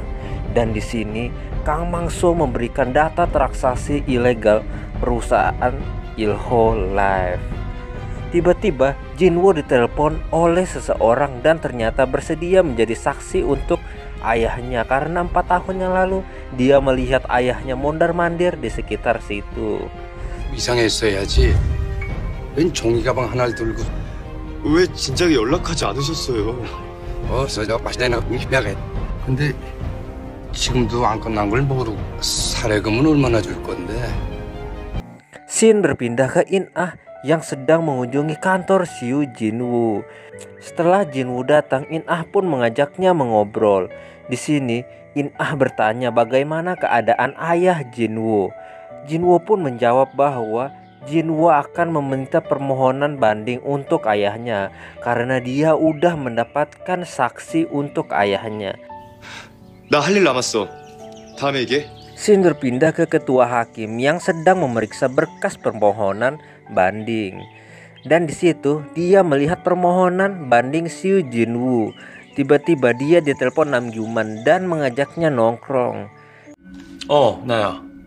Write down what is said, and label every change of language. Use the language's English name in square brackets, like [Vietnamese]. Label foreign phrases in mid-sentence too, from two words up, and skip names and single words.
[Indonesian] Dan di sini Kang Mang-so memberikan data transaksi ilegal perusahaan Il-ho Life. Tiba-tiba Jin-woo ditelepon oleh seseorang dan ternyata bersedia menjadi saksi untuk ayahnya karena 4 tahun yang lalu dia melihat ayahnya mondar-mandir di sekitar situ. [Korean] 이상했어야지. 웬 종이 가방 하나를 들고 왜 진작에 연락하지 않으셨어요? 저 맛있는 음식하게. 근데 지금도 안 끝난 걸 모르고 사례금은 얼마나 줄 건데? [Indonesian] Scene berpindah ke In-ah yang sedang mengunjungi kantor Siu Jin-woo. Setelah Jin-woo datang, In-ah pun mengajaknya mengobrol. Di sini, In-ah bertanya bagaimana keadaan ayah Jin-woo. Jin-woo pun menjawab bahwa Jin-woo akan meminta permohonan banding untuk ayahnya karena dia udah mendapatkan saksi untuk ayahnya. [Korean] 나 할 일 남았어. 다음에 얘기해. [Indonesian] Scene berpindah ke ketua hakim yang sedang memeriksa berkas permohonan banding. Dan di situ dia melihat permohonan banding Siu Jin-woo. Tiba-tiba dia ditelepon Nam Gyu-man dan mengajaknya nongkrong. [Korean] 나야.